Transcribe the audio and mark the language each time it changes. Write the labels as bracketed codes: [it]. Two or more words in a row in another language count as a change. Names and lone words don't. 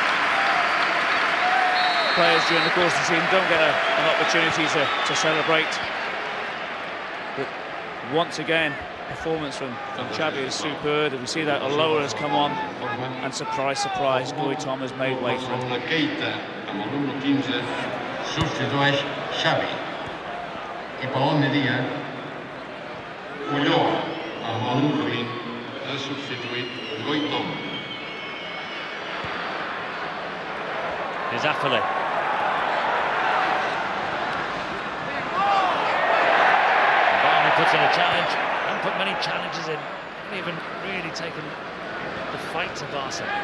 [en] Players during the course of the season don't get an opportunity to celebrate. But once again, performance from Xavi is superb. We see that Ulloa has come on, and surprise, surprise, Goitom has made way for him. [ca] Keita, amb el número 15, substitueix Xavi. I per l'Almeria, Ulloa, amb el número 20, ha substituït Goitom. [en] Here's Afellay. Barney puts in a challenge. Haven't put many challenges in. Haven't even really taken the fight to Barca.